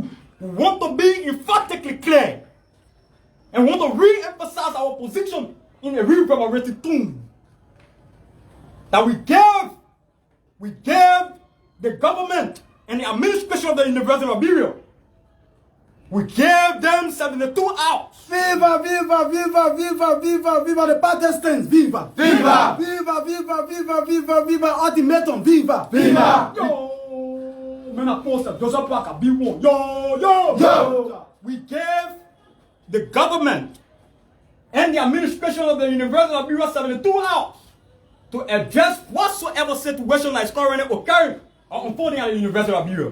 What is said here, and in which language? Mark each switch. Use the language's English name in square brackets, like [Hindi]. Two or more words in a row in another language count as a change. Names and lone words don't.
[English] We want to be emphatically clear and want to re-emphasize our position in a reverberating tone. That we gave the government and the administration of the University of Liberia, we gave them 72 hours. Viva, viva, viva, viva, viva, viva the Protestants, viva. Viva! Viva, viva, viva, viva, viva, ultimatum, viva. Viva! Yo! Man, I posted, does up like a B1. Yo! We gave the government and the administration of the University of Liberia 72 hours to address whatsoever situation that is currently occurring or unfolding at the University of Liberia.